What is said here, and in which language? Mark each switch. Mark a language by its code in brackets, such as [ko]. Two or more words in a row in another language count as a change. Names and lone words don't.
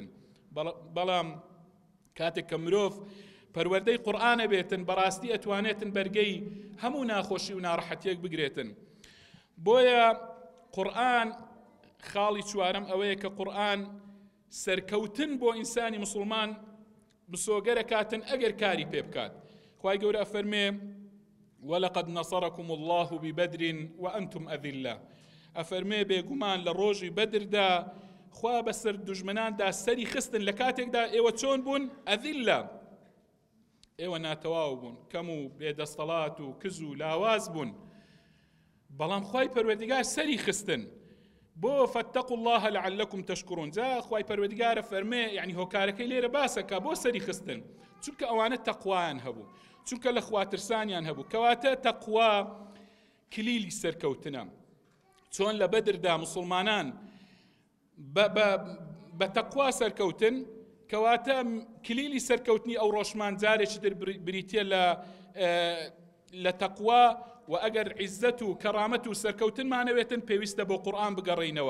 [ckb] بەڵام کاتێک کە مرۆڤ پەروەردەی قورئانە بێتن، بەڕاستی ئەتوانێتن بەرگەی هەموو ناخۆشی و ناڕەحەتیەک بگرێتن. بۆیە قورئان خاڵی چوارەم ئەوەیە کە قورئان سەرکەوتن بۆ ئینسانی مسلمان بسۆگەرە کاتن ئەگەر کاری پێ بکات. خوای گەورە فەرمێ [ar] وَلَقَدْ نَصَرَكُمُ اللَّهُ بِبَدْرٍ وَأَنْتُمْ أَذِلَّةٌ، [ckb] ئەفەرمێ بێگومان لە ڕۆژی بەدردا خوا بەسەر دوژمناندا سەری خستن، لە کاتێکدا ئێوە چۆن بوون؟ ئەذیلە، ئێوە ناتەواو بوون، کەم و بێدەستەڵات و کز و لاواز بوون، بەڵام خوای پەروەردیگار سەری خستن. [ar] بۆ فاتقوا الله لعلكم تشكرون، [ckb] جا خوای پەروەردیگارە فەرمێ، یعنی هۆکارەکەی لێرە باسەکە بۆ سەری خستن، چونکە ئەوانە تەقوایان هەبوو، چونکە لە خواترسانیان هەبوو. کەواتە تەقوا کلیلی سەرکەوتنە. چۆن لە بەدردا مسلمانان بە تەقوا سەرکەوتن، کەواتە کلیلی سەرکەوتنی ئەو ڕۆژمان جارێکی تر بریتیە لە تەقوا، و ئەگەر عیزەت و کەرامەت و سەرکەوتنمانەوێتن پێویستە بۆ قورئان بگەڕێینەوە.